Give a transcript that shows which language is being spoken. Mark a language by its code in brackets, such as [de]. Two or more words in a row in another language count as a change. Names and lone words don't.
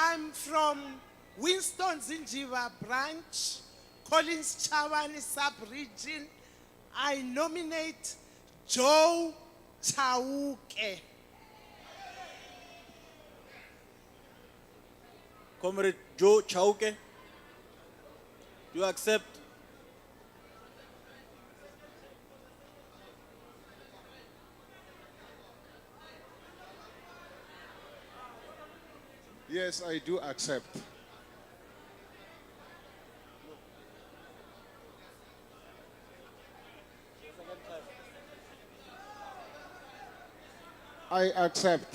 [en] I'm from Winston Zinjiva branch, Collins Chavani sub-region. I nominate Joe Chauke. Comrade Joe Chauke, do you accept? Yes, I do accept. I accept.